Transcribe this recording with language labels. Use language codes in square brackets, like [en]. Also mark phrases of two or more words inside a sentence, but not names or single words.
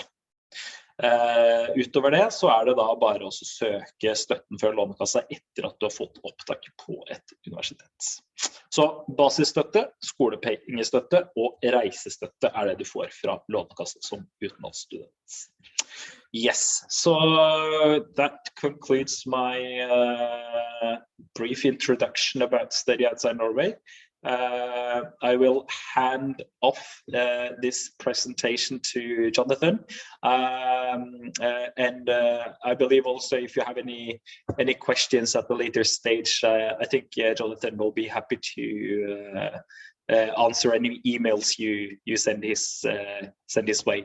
[no] Utover det så det da bare å søke støtten fra Lånekassa etter at du har fått opptak på et universitet. Så basisstøtte, skolepengestøtte og reisestøtte det du får fra Lånekassa som utenlandsstudent. [en] Yes, so that concludes my brief introduction about study outside Norway. I will hand off this presentation to Jonathan, and I believe also if you have any questions at the later stage, I think Jonathan will be happy to answer any emails you send his way.